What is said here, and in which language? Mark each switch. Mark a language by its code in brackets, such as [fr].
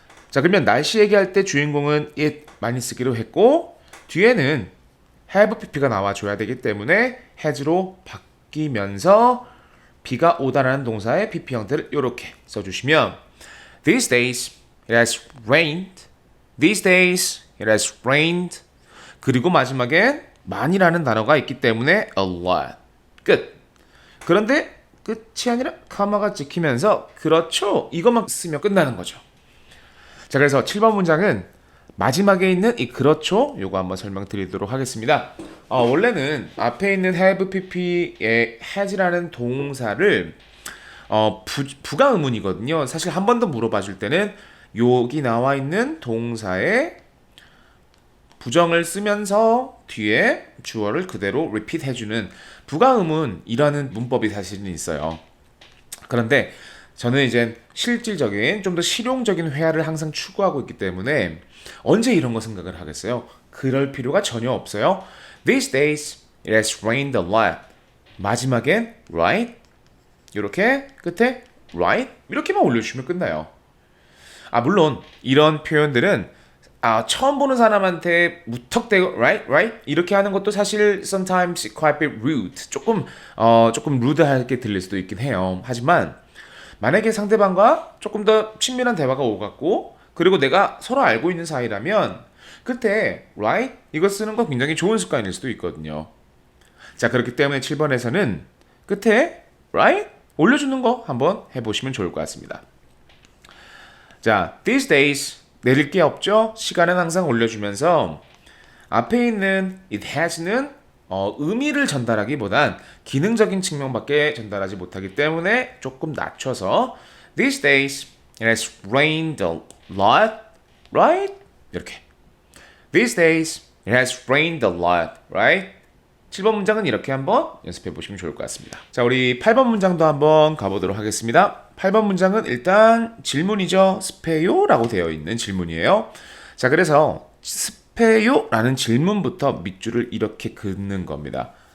[ko] 자 그러면 날씨 얘기할 때 주인공은 it 많이 쓰기로 했고 뒤에는 have pp가 나와줘야 되기 때문에 has로 바뀌면서 비가 오다라는 동사의 pp 형태를 이렇게 써주시면 [en] These days it has rained. These days it has rained. [ko] 그리고 마지막에 많이라는 단어가 있기 때문에 a lot. 끝. 그런데 끝이 아니라 카마가 찍히면서 그렇죠. 이것만 쓰면 끝나는 거죠. 자, 그래서 7번 문장은 마지막에 있는 이 그렇죠. 요거 한번 설명드리도록 하겠습니다. 원래는 앞에 있는 have pp의 has라는 동사를 부가 의문이거든요. 사실 한 번 더 물어봐 줄 때는 여기 나와 있는 동사에 부정을 쓰면서 뒤에 주어를 그대로 repeat 해주는 부가 의문이라는 문법이 사실은 있어요. 그런데 저는 이제 실질적인 좀 더 실용적인 회화를 항상 추구하고 있기 때문에 언제 이런 거 생각을 하겠어요? 그럴 필요가 전혀 없어요. [en] These days it has rained a lot. [ko] 마지막엔 right 이렇게 끝에 right 이렇게만 올려주시면 끝나요. 물론 이런 표현들은 처음 보는 사람한테 무턱대고 right 이렇게 하는 것도 사실 [en] sometimes quite a bit rude [ko] 조금 rude하게 들릴 수도 있긴 해요. 하지만 만약에 상대방과 조금 더 친밀한 대화가 오갔고 그리고 내가 서로 알고 있는 사이라면 그때 right 이거 쓰는 거 굉장히 좋은 습관일 수도 있거든요. 자 그렇기 때문에 7번에서는 끝에 right 올려주는 거 한번 해보시면 좋을 것 같습니다. 자 these days 내릴 게 없죠. 시간은 항상 올려주면서 앞에 있는 it has는 의미를 전달하기보단 기능적인 측면밖에 전달하지 못하기 때문에 조금 낮춰서 [en] These days it has rained a lot, right? [ko] 이렇게. [en] These days it has rained a lot, right? [ko] 7번 문장은 이렇게 한번 연습해 보시면 좋을 것 같습니다. 자, 우리 8번 문장도 한번 가보도록 하겠습니다. 8번 문장은 일단 질문이죠. 스페요? 라고 되어 있는 질문이에요. 자, 그래서 스페요? 라는 질문부터 밑줄을 이렇게 긋는 겁니다.